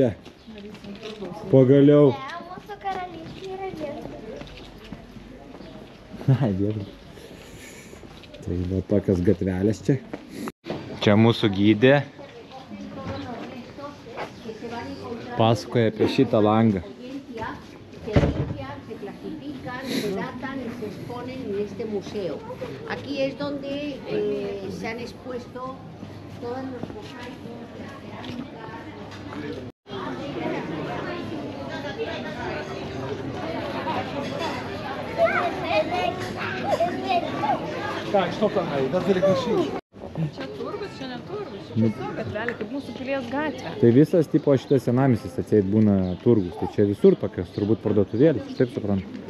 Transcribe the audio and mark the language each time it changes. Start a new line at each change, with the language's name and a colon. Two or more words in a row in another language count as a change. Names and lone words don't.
Lithuanian: Pagaliau. Mūsų karalystė yra viešbutis. Ai, viešbutis. Tai va tokios gatvelės čia. Čia mūsų gydė. pasakoja apie šitą langą.
Spanish: Se limpian, se clasifican, se datan y se exponen en este museo. Aquí es donde se han expuesto todos los mosaicos, la cerámica.
Lithuanian: Čia turgus, čia neturgus. Čia tiesiog gatvelė, kaip mūsų pilies gatvė. Tai visas tipo šitas senamiestis atseit būna turgus. Tai čia visur tokios turbūt parduotuvėlės, aš taip suprantu.